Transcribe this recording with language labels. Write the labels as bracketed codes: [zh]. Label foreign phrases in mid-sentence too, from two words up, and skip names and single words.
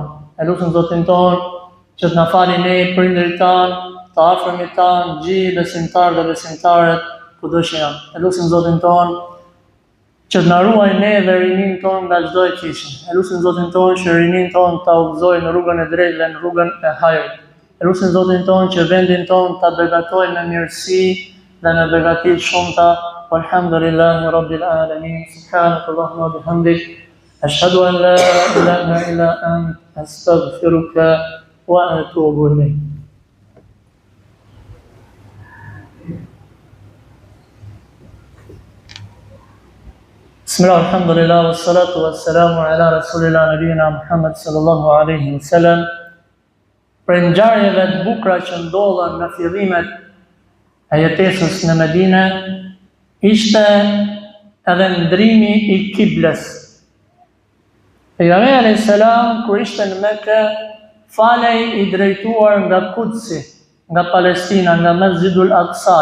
[sq] Ne lutim Zotin ton që të na falë ne prindërit tan, të afërmit tan, gjithë besimtarë dhe besimtaret kudo që janë. Ne lutim Zotin ton që të na ruaj ne dhe rinin ton nga çdo e keqe. Ne lutim Zotin ton që rinin ton ta udhëzojë në rrugën e drejtë dhe në rrugën e hajrit. Ne lutim Zotin ton që vendin ton ta begatojë me mirësi dhe me begati shumëta. [ar] والحمد لله رب العالمين. سبحانك اللهم وبحمدك. أشهد أن لا إله إلا أنت. أستغفرك وأتوب إليك. بسم الله، الحمد لله، والصلاة والسلام على رسول الله نبينا محمد صلى الله عليه وسلم. [sq] Për ngjarjeve të bukura që ndodhen në fillimet e jetesës në Medinë, ishte edhe ndrimi i kibles. Pejgamberi [ar] عليه السلام [sq] kur ishte në Mekë, falej i drejtuar nga Kudsi, nga Palestina, nga Mesjidul Aqsa.